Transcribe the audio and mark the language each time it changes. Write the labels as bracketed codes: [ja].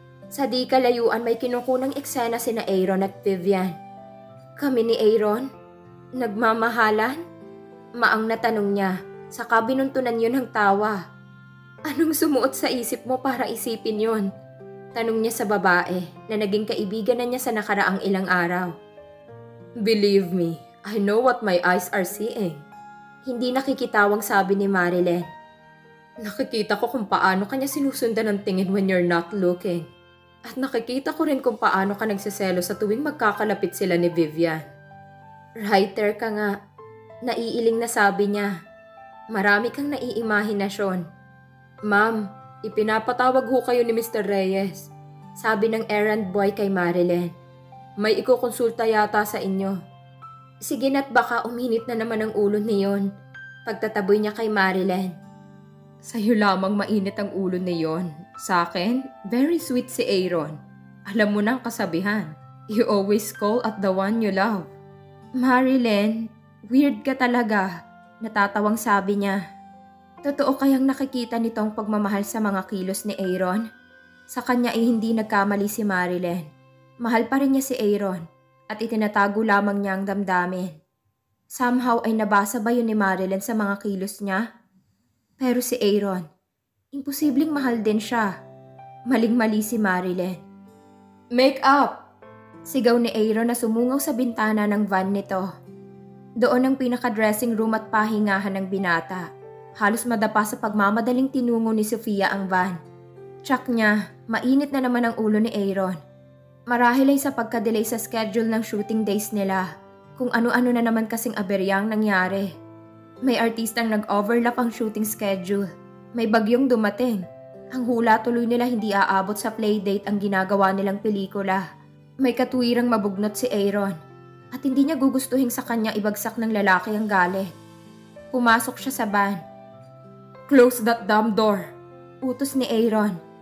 [tl] Sa di kalayuan may kinukunang eksena sina Aaron at Vivian. Kami ni Aaron? Nagmamahalan? Maang na tanong niya, saka binuntunan yun ng tawa. Anong sumuot sa isip mo para isipin yun? Tanong niya sa babae na naging kaibigan na niya sa nakaraang ilang araw. [en] Believe me, I know what my eyes are seeing. [tl] Hindi nakikitawang sabi ni Marilyn. Nakikita ko kung paano kanya sinusundan ng tingin [en] when you're not looking. [tl] At nakikita ko rin kung paano ka nagsiselo sa tuwing magkakalapit sila ni Vivian. Writer ka nga. Naiiling na sabi niya. Marami kang naiimahinasyon. Ma'am, ipinapatawag ho kayo ni Mr. Reyes. Sabi ng errand boy kay Marilyn. May ikukonsulta yata sa inyo. Sige na't baka uminit na naman ang ulo niyon. Pagtataboy niya kay Marilyn. Sa'yo lamang mainit ang ulo niyon. Sa akin, [en] very sweet [tl] si Aaron. Alam mo nang kasabihan. [en] You always call at the one you love. [tl] Marilyn, weird ka talaga. Natatawang sabi niya. Totoo kayang nakikita nitong pagmamahal sa mga kilos ni Aaron? Sa kanya ay hindi nagkamali si Marilyn. Mahal pa rin niya si Aaron at itinatago lamang niya ang damdamin. Somehow ay nabasa ba yun ni Marilyn sa mga kilos niya? Pero si Aaron, imposibleng mahal din siya. Maling-mali si Marilyn. [en] Make up! [tl] Sigaw ni Aaron na sumungaw sa bintana ng van nito. Doon ang pinaka-dressing room at pahingahan ng binata. Halos madapa sa pagmamadaling tinungo ni Sofia ang van. Tsak niya, mainit na naman ang ulo ni Aaron. Marahil ay sa pagka-delay sa schedule ng shooting days nila. Kung ano-ano na naman kasing aberyang nangyari. May artistang nag-overlap ang shooting schedule. May bagyong dumating. Ang hula tuloy nila hindi aabot sa playdate ang ginagawa nilang pelikula. May katuwirang mabugnot si Aaron. At hindi niya gugustuhin sa kanya ibagsak ng lalaki ang galit. Pumasok siya sa van. [en] Close that damn door. [tl] Utos ni Aaron.